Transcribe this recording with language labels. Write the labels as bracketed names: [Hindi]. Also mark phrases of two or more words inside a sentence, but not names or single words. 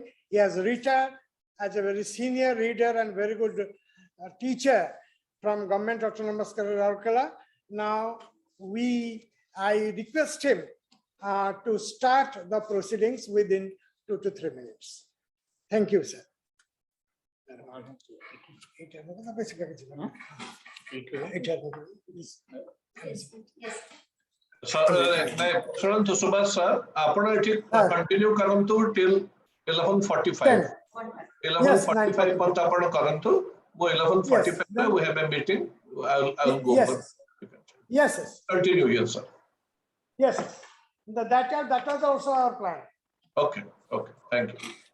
[English] He has retired as a very senior reader and very good teacher from Government Autonomous College, Rourkela. Now, I request him to start the proceedings within 2 to 3 minutes. Thank you, sir. [Odia] ଶୁଣନ୍ତୁ ସୁଭାଷ ସାର୍, ଆପଣ ଏଠି କଣ୍ଟିନ୍ୟୁ କରନ୍ତୁ [English] till 11:45. 11:45 [Odia] ପର୍ଯ୍ୟନ୍ତ ଆପଣ କରନ୍ତୁ. [English] ମୁଁ 11:45 we have a meeting. I'll go Yes, for. yes. Yes, yes. Continue here, sir. Yes, yes. That was also our plan. Okay, okay, thank you.